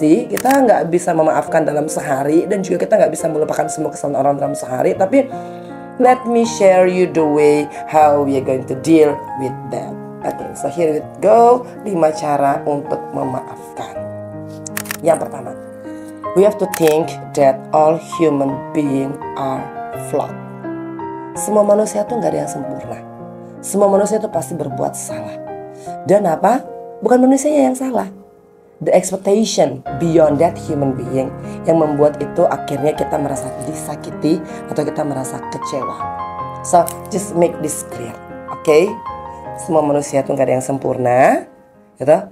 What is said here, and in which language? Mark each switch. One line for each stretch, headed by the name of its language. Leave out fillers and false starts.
Indonesian: Kita nggak bisa memaafkan dalam sehari, dan juga kita nggak bisa melupakan semua kesalahan orang dalam sehari. Tapi
English: let me share you the way how we are going to deal with that. Okay, so here we go.
Indonesian: 5 cara untuk memaafkan. Yang pertama,
English: we have to think that all human beings are flawed.
Indonesian: Semua manusia tuh gak ada yang sempurna. Semua manusia tuh pasti berbuat salah. Dan apa? Bukan manusianya yang salah.
English: The expectation beyond that human being
Indonesian: yang membuat itu akhirnya kita merasa disakiti atau kita merasa kecewa.
English: So, just make this clear, okay?
Indonesian: Semua manusia tuh gak ada yang sempurna gitu.